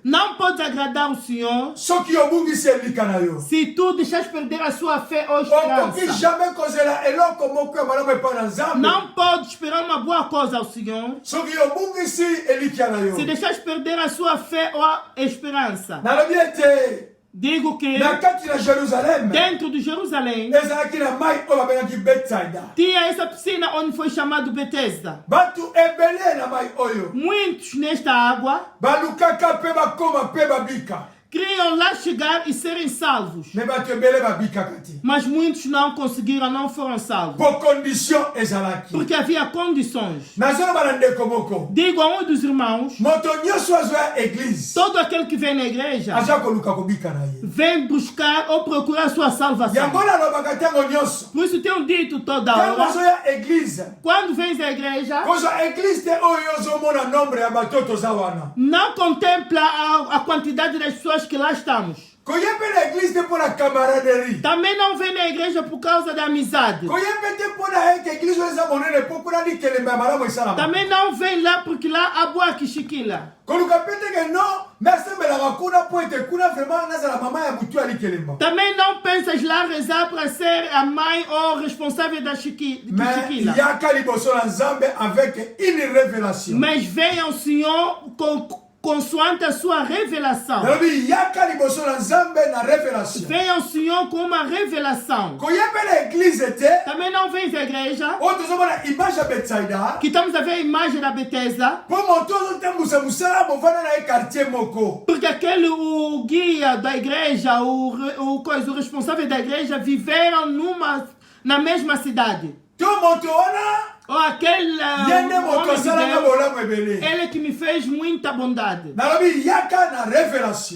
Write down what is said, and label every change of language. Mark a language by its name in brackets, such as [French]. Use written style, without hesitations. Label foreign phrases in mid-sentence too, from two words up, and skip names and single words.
[Portuguese] Não pode agradar o Senhor [Lingala] soki obungisi elika na yo. [Portuguese] se tu deixas perder a sua fé ou [Lingala] Okoki [Portuguese] esperança. [Lingala] jamais kozela eloko moko ya malamu epai na Nzambe [Portuguese] Não pode esperar uma boa coisa ao Senhor [Lingala] soki obungisi elikia na yo. [Portuguese] se deixas perder a sua fé ou a esperança. [Lingala] Nalobi ete [Portuguese] Digo que [Lingala] na kati na Jerusalem [Portuguese] dentro de Jerusalém [Lingala] ezalaki na mai oyo babengaki Betsaida. [Portuguese] tinha essa piscina onde foi chamado Betesda. [Lingala] Bato ebele na mai oyo [Portuguese] Muitos nesta água [Lingala] balukaka mpe bakoma mpe babika. [Portuguese] queriam lá chegar e serem salvos, [Lingala] Me bato ebele babikaka te. [Portuguese] mas muitos não conseguiram, não foram salvos, [Lingala] Po condition ezalaki. [Portuguese] porque havia condições. [Lingala] Nazoloba na ndeko moko. [Portuguese] Digo a um dos irmãos, [Lingala] Moto nyonso azwa église [Portuguese] todo aquele que vem na igreja [Lingala] aza koluka kobika na ye. [Portuguese] vem buscar ou procurar a sua salvação. [Lingala] Yango nalobaka ntango nyonso. [Portuguese] Por isso tenho dito toda [Lingala] Ntango [Portuguese] hora, [Lingala] ozoya église [Portuguese] quando vens à igreja, [Lingala] kozwa église te oyo ozomona nombre ya bato toza wana. [Portuguese] não contempla a quantidade das pessoas que lá estamos. [Lingala] Koye mpe na église te mpo na camaraderie. [Portuguese] Também não vem na igreja por causa da amizade. [Lingala] Koye mpe te mpo na eke église oyo eza monene mpo kuna likelemba ya malamu esalama. [Portuguese] Também não vem lá porque lá há boa quichiquila. [Lingala] koluka mpe teke no nasembelaka kuna mpo ete kuna vraiment nazala mama ya mutu ya likelemba. [Portuguese] Também não pensas lá rezar para ser a mãe ou responsável da [French] Mais [Portuguese] quichiquila. [Lingala] yaka liboso na Nzambe [French] avec une révélation. [Portuguese] Mas vem ao Senhor consoante a sua revelação. [Lingala] nalobi yaka liboso na Nzambe na révélation. [Portuguese] Vem ao Senhor com uma revelação. [Lingala] koye mpe na église te [Portuguese] Também não vens à igreja, [Lingala] oyo tozomona image ya Betsaida [Portuguese] que estamos a ver a imagem da Betesda, [Lingala] mpo moto ozotambusa mosala movanda na ye quartier moko. [Portuguese] porque aquele, o guia da igreja, o responsável da igreja, viveram na mesma cidade. [Lingala] to moto wana [Portuguese] Ou aquele [Lingala] ye nde moto [Portuguese] homem de [Lingala] asalanga [Portuguese] Deus, [Lingala] bolamu ebele. [Portuguese] ele que me fez muita bondade. [Lingala] nalobi yaka na révélation.